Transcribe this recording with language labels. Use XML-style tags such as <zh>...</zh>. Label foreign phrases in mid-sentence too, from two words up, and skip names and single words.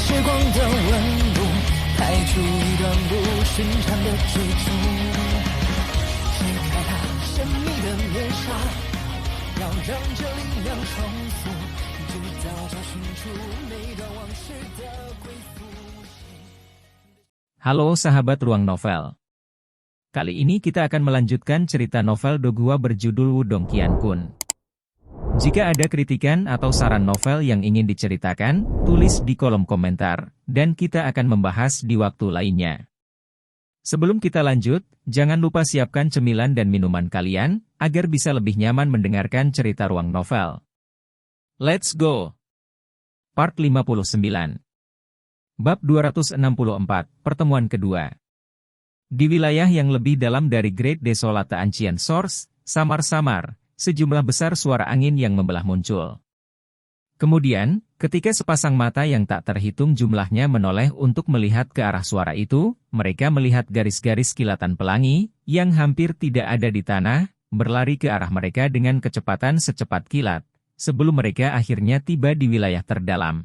<zh>的温度，拍出一段不寻常的追逐。揭开它神秘的面纱，要让这力量重复，直到找寻出每段往事的归宿。</zh> <id>Halo sahabat Ruang Novel. Kali ini kita akan melanjutkan cerita novel Dogua berjudul Wudong Qiankun. Jika ada kritikan atau saran novel yang ingin diceritakan, tulis di kolom komentar, dan kita akan membahas di waktu lainnya. Sebelum kita lanjut, jangan lupa siapkan cemilan dan minuman kalian, agar bisa lebih nyaman mendengarkan cerita Ruang Novel.</id> <en>Let's go! Part 59.</en> <id>Bab 264, Pertemuan Kedua. Di wilayah yang lebih dalam dari Great Desolate Ancient Source, samar-samar, sejumlah besar suara angin yang membelah muncul. Kemudian, ketika sepasang mata yang tak terhitung jumlahnya menoleh untuk melihat ke arah suara itu, mereka melihat garis-garis kilatan pelangi, yang hampir tidak ada di tanah, berlari ke arah mereka dengan kecepatan secepat kilat, sebelum mereka akhirnya tiba di wilayah terdalam.</id>